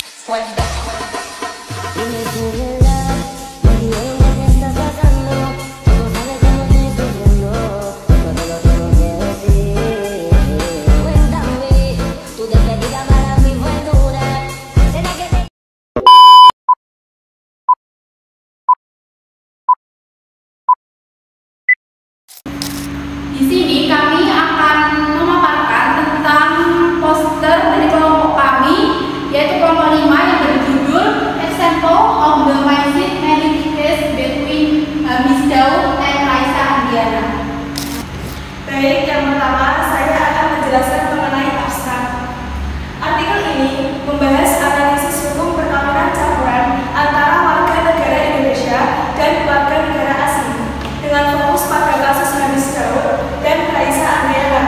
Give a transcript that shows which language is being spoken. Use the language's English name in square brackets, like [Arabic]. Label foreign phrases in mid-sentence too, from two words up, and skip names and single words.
[Spanish] Dime tu verdad, me diré que estás pasando. Tú no sabes cómo estoy sufriendo, yo te lo tengo que decir. Cuéntame, tu despedida para mí fue dura. ¿Será que te... [Indonesian] Di sini kami akan memaparkan tentang poster dari kelompok kami, yaitu kelompok 5 yang berjudul Example of the Magic Case between Miss Daud and Raisa Andiana. Baik, yang pertama saya akan menjelaskan mengenai abstrak. Artikel ini membahas analisis hukum perkawinan campuran antara warga negara Indonesia dan warga negara asing dengan fokus pada kasus Miss Daud dan Raisa Andiana.